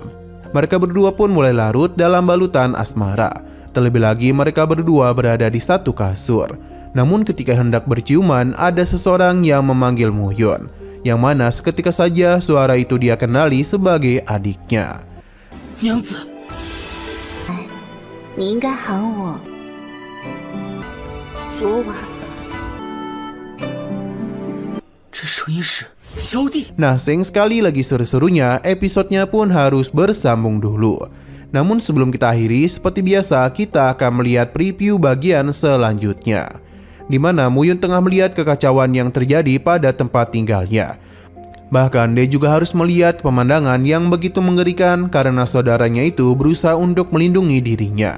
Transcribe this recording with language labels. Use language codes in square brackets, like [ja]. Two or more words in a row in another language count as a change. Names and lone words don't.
[id] Mereka berdua pun mulai larut dalam balutan asmara. Terlebih lagi mereka berdua berada di satu kasur. Namun ketika hendak berciuman, ada seseorang yang memanggil Muyun, yang mana seketika saja suara itu dia kenali sebagai adiknya. [zh] Nyangzi, 你应该喊我昨晚。这声音是小弟。 [id] Nah, sayang sekali lagi seru-serunya, episodenya pun harus bersambung dulu. Namun sebelum kita akhiri, seperti biasa kita akan melihat preview bagian selanjutnya, di mana Muyun tengah melihat kekacauan yang terjadi pada tempat tinggalnya. Bahkan dia juga harus melihat pemandangan yang begitu mengerikan karena saudaranya itu berusaha untuk melindungi dirinya.